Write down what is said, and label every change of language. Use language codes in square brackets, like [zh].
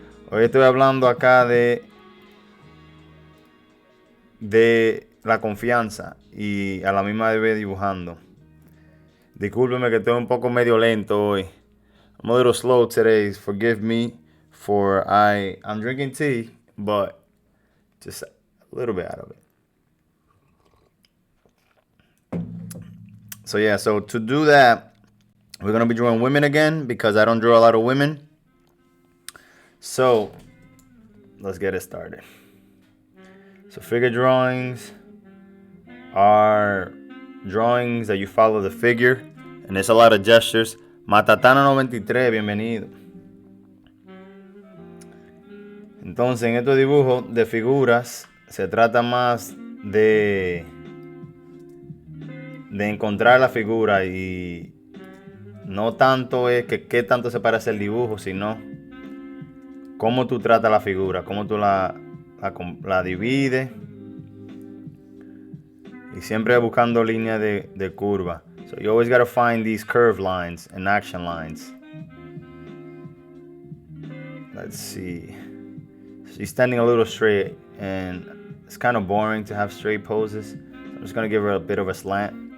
[es] Hoy estoy hablando acá de la confianza y a la misma vez dibujando. Discúlpeme que estoy un poco medio lento hoy. [en] I'm a little slow today. Forgive me for I'm drinking tea, but just a little bit out of it. So to do that, we're going to be drawing women again, because I don't draw a lot of women. So let's get it started. So figure drawings are drawings that you follow the figure, and there's a lot of gestures. [es] Matatana93, bienvenido. Entonces, en estos dibujos de figuras se trata más de encontrar la figura, y no tanto es que qué tanto se parece el dibujo, sino cómo tú tratas la figura, cómo tú la divides, y siempre buscando líneas de curva. [en] So you always got to find these curve lines and action lines. Let's see. She's standing a little straight, and it's kind of boring to have straight poses. I'm just gonna give her a bit of a slant.